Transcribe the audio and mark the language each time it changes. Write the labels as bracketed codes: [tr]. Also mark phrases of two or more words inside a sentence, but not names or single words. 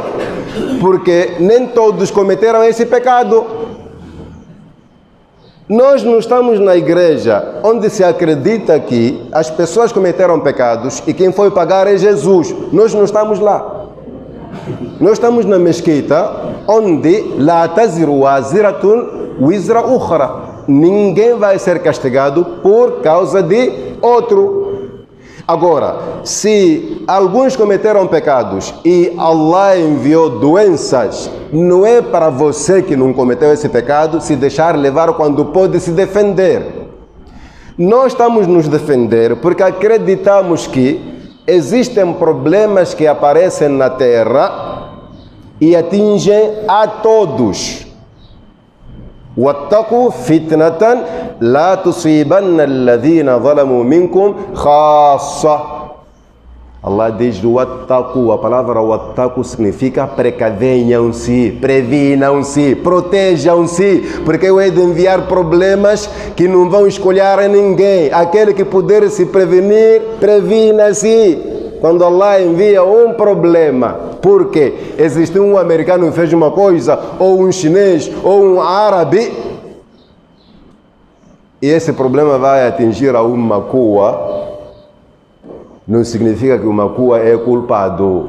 [pt] Porque nem todos cometeram esse pecado. Nós não estamos na igreja onde se acredita que as pessoas cometeram pecados e quem foi pagar é Jesus. Nós não estamos lá. Nós estamos na mesquita onde [ar] لا تزر وازرة وزر أخرى. [pt] Ninguém vai ser castigado por causa de outro. Agora, se alguns cometeram pecados e Allah enviou doenças, não é para você que não cometeu esse pecado se deixar levar quando pode se defender. Nós estamos nos defender porque acreditamos que existem problemas que aparecem na terra e atingem a todos. [ar] وَاتَّقُوا فِتْنَةً لَا تُصِيبَنَّ الَّذِينَ ظَلَمُوا مِنْكُمْ خَاصَّةً. [pt] Allah diz do wattaqu. A palavra wattaqu significa precavenham-se, previnam-se, protejam-se, porque eu hei de enviar problemas que não vão escolher a ninguém. Aquele que puder se prevenir, previna-se. Quando Allah envia um problema, porque existe um americano que fez uma coisa, ou um chinês, ou um árabe, e esse problema vai atingir a uma cua, não significa que uma cua é culpado.